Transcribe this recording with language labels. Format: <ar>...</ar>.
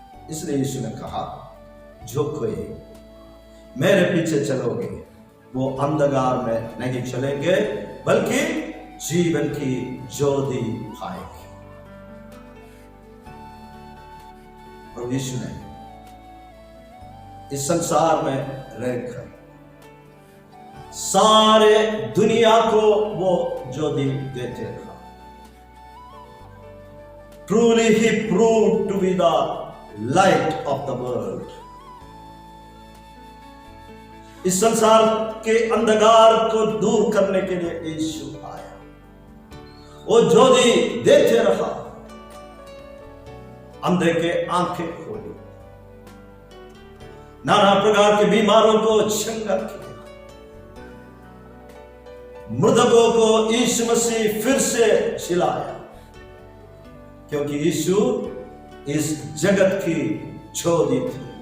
<hi>इसलिए यीशु ने कहा, जो कोई मेरे पीछे चलोगे वो अंधकार में नहीं चलेंगे, बल्कि जीवन की ज्योति पाएंगे। प्रभु यीशु ने इस संसार में रहकर सारे दुनिया को वो ज्योति देते रहा।</hi> <en>Truly he proved to be the light of the world.</en> <hi>इस संसार के अंधकार को दूर करने के लिए यीशु आया, वो ज्योति देते रहा, अंधे के आंखें खोली, नाना प्रकार के बीमारों को चंगा किया, मृतकों को यीशु मसीह फिर से जिलाया, क्योंकि यीशु इस जगत की ज्योति थी।</hi>